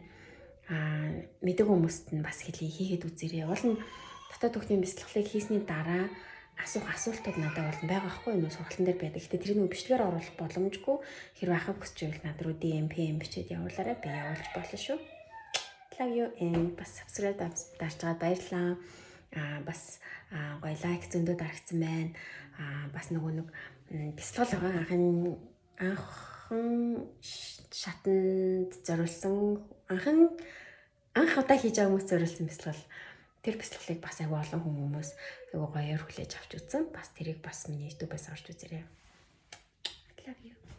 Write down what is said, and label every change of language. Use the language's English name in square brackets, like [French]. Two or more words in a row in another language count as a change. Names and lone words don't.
[Mongolian] Мэдээгүй хүмүүст нь бас хийгээд үзээрэй. Уул нь дотоод хүүхдийн бясалгалыг хийсний дараа асуултууд надад болно байгаа байхгүй юу? Сургалтын дээр байдаг. Гэтэ тэрийг нөө бичлэгээр оруулах боломжгүй. Хэрвээ ахаа хүсч байвал над руу DM бичээд явуулаарай. Би явуулж болно шүү. [English] Love you and [Mongolian] бас subscribe дарж байгаа баярлалаа. Бас гоё лайк зөндөө дарагдсан байна. Бас нэг бясалгал байгаа. Анхан шатанд зориулсан анх удаа хийж байгаа хүмүүс зориулсан бясалгал. Тэр бясалгалыг бас аягүй олон хүмүүс аягүй гоёор хүлээж авч үзсэн. Бас тэрийг бас миний YouTube-аас орж үзээрэй. [English] Love you.